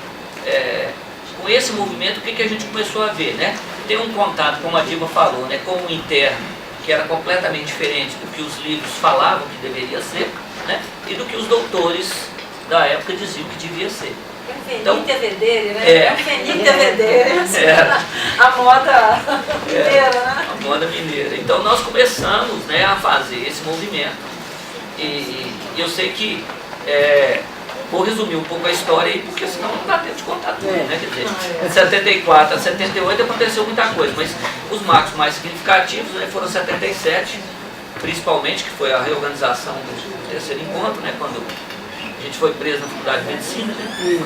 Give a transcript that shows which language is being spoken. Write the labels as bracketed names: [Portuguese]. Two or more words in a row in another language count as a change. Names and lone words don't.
[Portuguese] Com esse movimento, o que a gente começou a ver, né? Ter um contato, como a Dilma falou, né, com o interno, que era completamente diferente do que os livros falavam que deveria ser, né, e do que os doutores da época diziam que devia ser. Então, vedere, né? Vedere, a moda mineira, né? A moda mineira. Então nós começamos, né, a fazer esse movimento. E eu sei que vou resumir um pouco a história aí, porque senão não dá tempo de contar tudo, né? Quer dizer, de 74 a 78 aconteceu muita coisa, mas os marcos mais significativos, né, foram 77, principalmente, que foi a reorganização do terceiro encontro, né, quando a gente foi preso na Faculdade de Medicina, né?